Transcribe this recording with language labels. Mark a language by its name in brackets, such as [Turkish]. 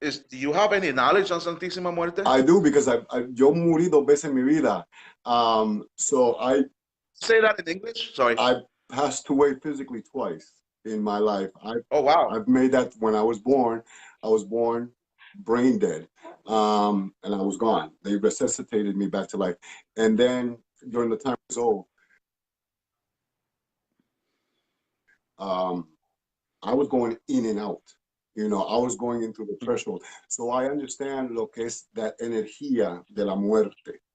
[English] Do you have any knowledge on Santísima Muerte? I do because [Spanish] yo morí dos veces en mi vida. [English] So Say that in English. I Sorry. passed away physically twice in my life. Oh wow. I've made that when I was born. I was born brain dead, and I was gone. They resuscitated me back to life. And then during the time I was old, um, I was going in and out. You know, I was going into the threshold. So I understand [Spanish] lo que es [English] that [Spanish] energía de la muerte.